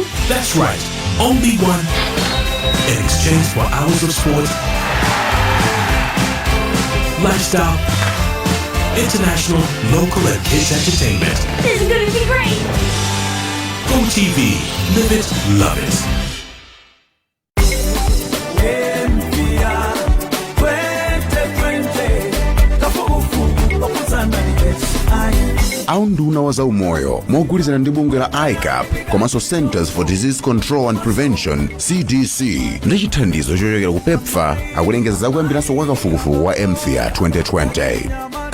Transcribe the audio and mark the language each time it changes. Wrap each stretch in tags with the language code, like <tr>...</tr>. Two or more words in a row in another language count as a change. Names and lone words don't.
<en>That's right. Only one. In exchange for hours of sport, lifestyle, international, local, and kids entertainment. This is gonna be great. GoTV. Live it, love it.</en> <ny>Aunduna wa zaumoyo mogulizana ndi bungwe la ICAP komanso Centers for Disease Control and Prevention CDC ndi chithandizo chochokera ku PEPFAR akulengeza zakuyambiranso kwa kafukufuku wa MFIA 2020.</ny>